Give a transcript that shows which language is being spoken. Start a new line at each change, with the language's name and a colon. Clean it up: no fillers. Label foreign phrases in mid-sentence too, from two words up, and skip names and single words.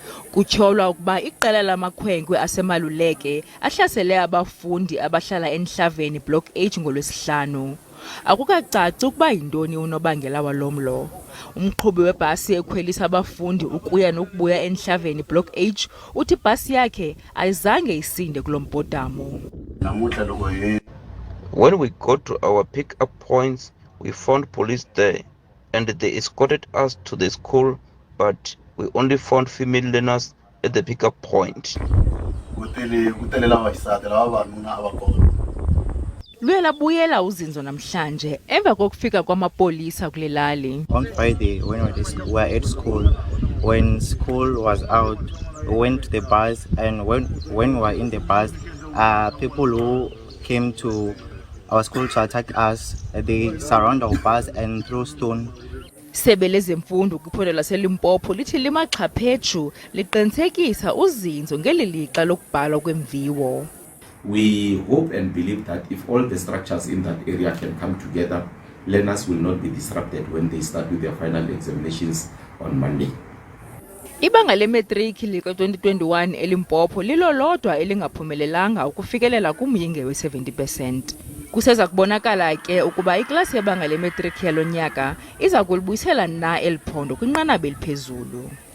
Xhosa: Kutyholwa ukuba iqela lamakhwenkwe aseMaluleke ahlasele abafundi abahlala eNhlaveni Block H ngolwesihlau. Akukacaci ukuba yintoni unobangela walomlo. Umqhubi webhasi ekhwelisa abafundi ukuya nokubuya eNhlaveni Block H uthi ibhasi yakhe ayizange isinde kulo mbhodamo.
English: When we got to our pick-up points, we found police there, and they escorted us to the school, but we only found female learners at the pick-up point.
Xhosa: Luye labuyela uzinzo namhlanje emva kokufika kwamapolisa kule lali.
English: On Friday, when we were at school, when school was out, we went to the bus, and when we were in the bus, people who came to our school to attack us, they surround our bus and threw stone.
Xhosa: Sebe lezemfundo kwiphondo laseLimpopo lithi limaxhaphetshu liqinisekisa uzinzo ngeli lixa lokubhalwa kwemviwo.
English: We hope and believe that if all the structures in that area can come together, learners will not be disrupted when they start with their final examinations on Monday.
Xhosa: Ibanga lemetriki lika-2021 eLimpopo lilo lodwa elingaphumelelanga ukufikelela kumyinge we-70%. Kuseza kubonakala ke ukuba iklasi yebanga lemetriki yalo nyaka iza kulibuyisela na eli phondo kwinqanaba eliphezulu.